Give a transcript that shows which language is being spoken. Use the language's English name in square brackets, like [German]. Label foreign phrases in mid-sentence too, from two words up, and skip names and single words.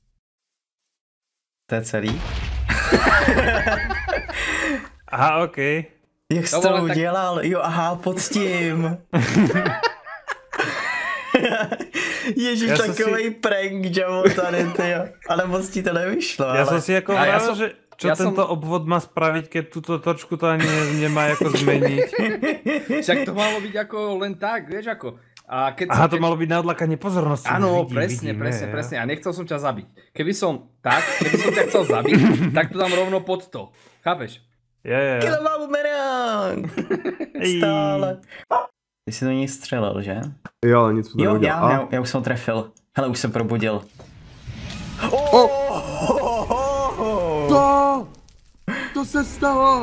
[Czech] To je celý? Aha, okej. Jak jsi To to vole, tak- udělal? Jo, aha, pod tím. Ježiš, Já jsem takovej prank, Javo, tady, tyjo. Ale moc ti to nevyšlo, [Slovak] Ja [Czech] ale... [Slovak] som si ako A ja vravil, som- že čo ja som- tento obvod má spraviť, keď túto točku to ani nemá ako zmeniť. Však to malo byť ako len tak, vieš ako. A keď Aha, to malo byť na odlákanie pozornosti. Áno, Vidím, presne. A nechcel som ťa zabiť. Keby som ťa chcel zabiť, tak to dám rovno pod to. Chápeš? Je. Kilo má bumerang! Stále. [Czech] Ty jsi do něj střelil, že? Jo, ale nic mu to Jo, neudělal. já už jsem ho trefil. Hele, už se probudil. To se stalo!